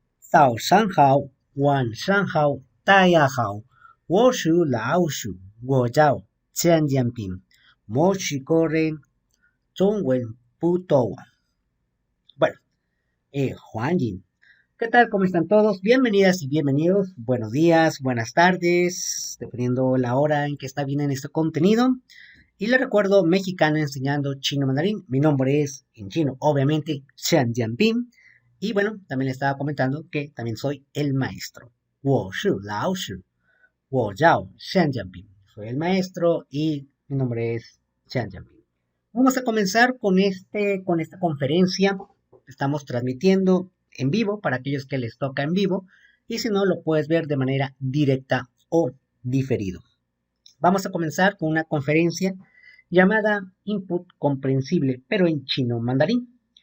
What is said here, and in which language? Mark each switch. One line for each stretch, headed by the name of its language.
Chinese: 早上好，晚上好，大家好，我是老鼠，我叫钱建斌，墨西哥人，中文不多。
Spanish: bueno, Juan Jin. ¿Qué tal? ¿Cómo están todos? Bienvenidas y bienvenidos. Buenos días, buenas tardes, dependiendo la hora en que está bien en este contenido. Y les recuerdo, mexicano enseñando chino mandarín. Mi nombre es, en chino, obviamente, Xian Jianping. Y bueno, también le estaba comentando que también soy el maestro.
Chinese: 我是老师, 我叫Xian Jianping.
Spanish: Soy el maestro y mi nombre es Xian Jianping. Vamos a comenzar con esta conferencia. Estamos transmitiendo en vivo para aquellos que les toca en vivo. Y si no, lo puedes ver de manera directa o diferido. Vamos a comenzar con una conferencia llamada Input Comprensible, pero en chino mandarín.